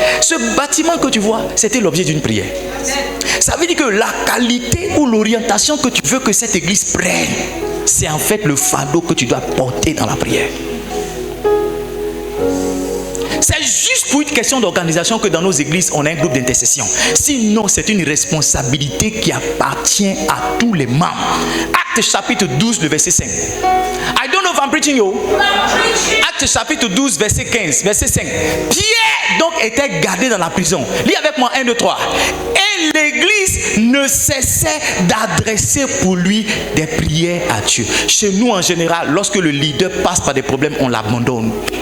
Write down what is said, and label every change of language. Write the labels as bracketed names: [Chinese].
[French] Ce bâtiment que tu vois, c'était l'objet d'une prière. Ça veut dire que la qualité ou l'orientation que tu veux que cette église prenne, c'est en fait le fardeau que tu dois porter dans la prière. C'est juste pour une question d'organisation que dans nos églises, on a un groupe d'intercession. Sinon, c'est une responsabilité qui appartient à tous les membres. Actes chapitre 12, le verset 5. [English] I don't know if I'm preaching you. [French] Actes chapitre 12, verset 15, verset 5. Pierre donc était gardé dans la prison. Lis avec moi 1, 2, 3. Et l'église ne cessait d'adresser pour lui des prières à Dieu. Chez nous en général, lorsque le leader passe par des problèmes, on l'abandonne.